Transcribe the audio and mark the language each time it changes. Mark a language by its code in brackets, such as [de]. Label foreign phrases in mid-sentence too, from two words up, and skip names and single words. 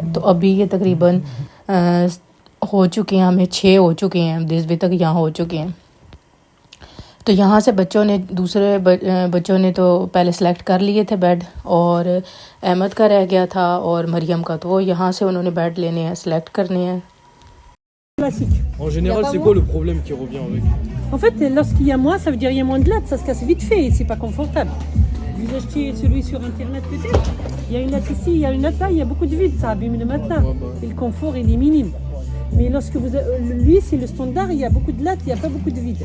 [ur] تو ابھی یہ تقریباً ہو چکے ہیں، ہمیں 6 ہو چکے ہیں، 10 بجے تک یہاں ہو چکے ہیں. تو یہاں سے بچوں نے بچوں نے تو پہلے سلیکٹ کر لیے تھے بیڈ، اور احمد کا رہ گیا تھا اور مریم کا. تو وہ یہاں سے انہوں نے بیڈ لینے ہیں، سلیکٹ کرنے ہیں. [fr] Classique. En général, c'est quoi le problème qui revient avec? En fait, lorsqu'il y a moins, ça veut dire il y a moins de lattes, ça se casse vite fait et c'est pas confortable. Vous achetez celui sur internet peut-être. Il y a une latte ici, il y a une latte là, il y a beaucoup de vide, ça abîme le matelas. Ouais, bah. Et le confort il est minime. Mais lorsque lui c'est le standard, il y a beaucoup de lattes, il n'y a pas beaucoup de vide.